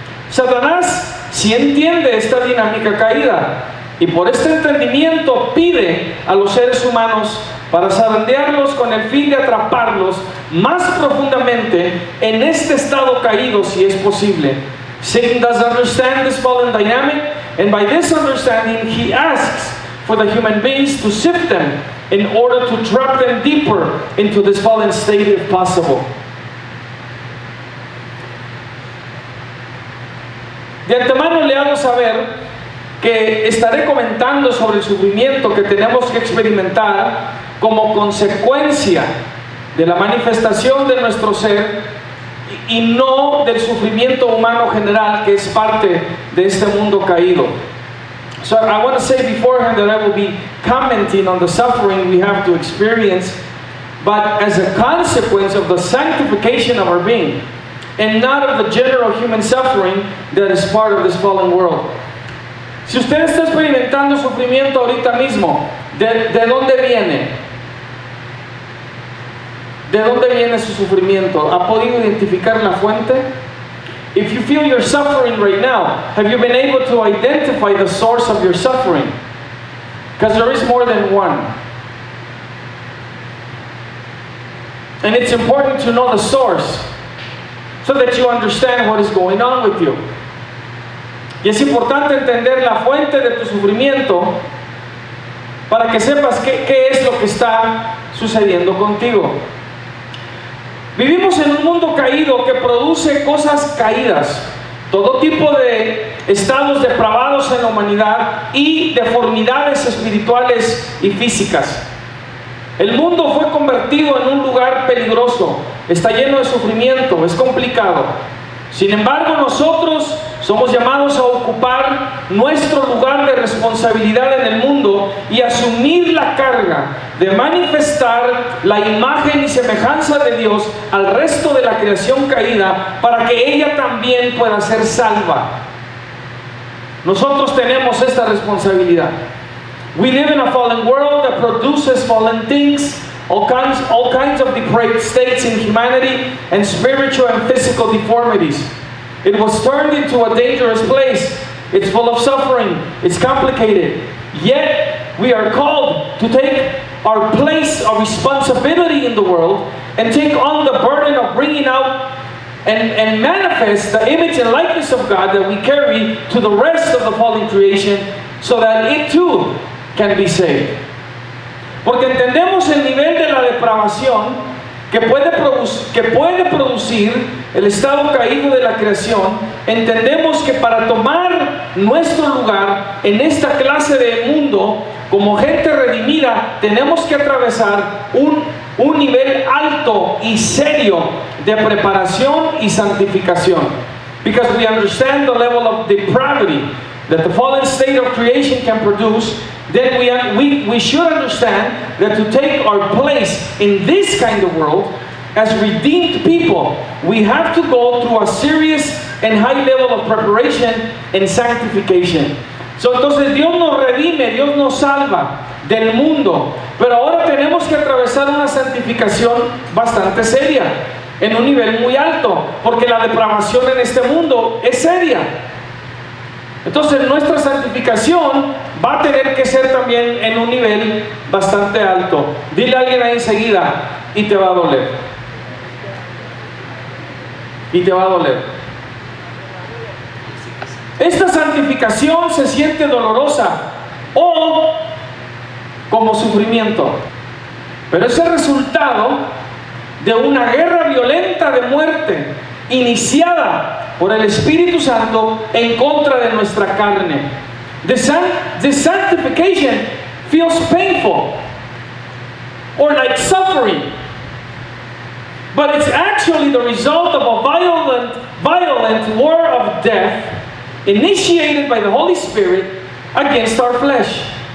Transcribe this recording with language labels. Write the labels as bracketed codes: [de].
[es] Satanás sí entiende esta dinámica caída, y por este entendimiento pide a los seres humanos para zarandearlos con el fin de atraparlos más profundamente en este estado caído si es posible. [en] Satan does understand this fallen dynamic, and by this understanding he asks for the human beings to sift them in order to trap them deeper into this fallen state if possible. [es] De antemano le hago saber que estaré comentando sobre el sufrimiento que tenemos que experimentar como consecuencia de la manifestación de nuestro ser y no del sufrimiento humano general que es parte de este mundo caído. [en] So I want to say beforehand that I will be commenting on the suffering we have to experience, but as a consequence of the sanctification of our being, and not of the general human suffering that is part of this fallen world. [es] Si usted está experimentando sufrimiento ahorita mismo, ¿de dónde viene? ¿De dónde viene su sufrimiento? ¿Ha podido identificar la fuente? [en] If you feel you're suffering right now, have you been able to identify the source of your suffering? Because there is more than one. And it's important to know the source so that you understand what is going on with you. [es] Y es importante entender la fuente de tu sufrimiento para que sepas qué es lo que está sucediendo contigo. Vivimos en un mundo caído que produce cosas caídas, todo tipo de estados depravados en la humanidad y deformidades espirituales y físicas. El mundo fue convertido en un lugar peligroso, está lleno de sufrimiento, es complicado. Sin embargo, nosotros somos llamados a ocupar nuestro lugar de responsabilidad en el mundo y asumir la carga de manifestar la imagen y semejanza de Dios al resto de la creación caída para que ella también pueda ser salva. Nosotros tenemos esta responsabilidad. [en] We live in a fallen world that produces fallen things, all kinds of depraved states in humanity, and spiritual and physical deformities. It was turned into a dangerous place. It's full of suffering. It's complicated. Yet, we are called to take our place of responsibility in the world and take on the burden of bringing out and manifest the image and likeness of God that we carry to the rest of the fallen creation so that it too can be saved. [es] Porque entendemos el nivel de la depravación que puede producir el estado caído de la creación. Entendemos que para tomar nuestro lugar en esta clase de mundo como gente redimida tenemos que atravesar un nivel alto y serio de preparación y santificación. [en] Because we understand the level of depravity that the fallen state of creation can produce, then we should understand that to take our place in this kind of world as redeemed people, we have to go through a serious and high level of preparation and sanctification. [es] So, entonces Dios nos redime, Dios nos salva del mundo, pero ahora tenemos que atravesar una santificación bastante seria, en un nivel muy alto, porque la depravación en este mundo es seria. Entonces nuestra santificación va a tener que ser también en un nivel bastante alto. Dile a alguien ahí enseguida, y te va a doler. Y te va a doler. Esta santificación se siente dolorosa o como sufrimiento. Pero ese resultado de una guerra violenta de muerte iniciada por el Espíritu Santo en contra de nuestra carne. [en] The sanctification feels painful or like suffering, but it's actually the result of a violent war of death initiated by the Holy Spirit against our flesh.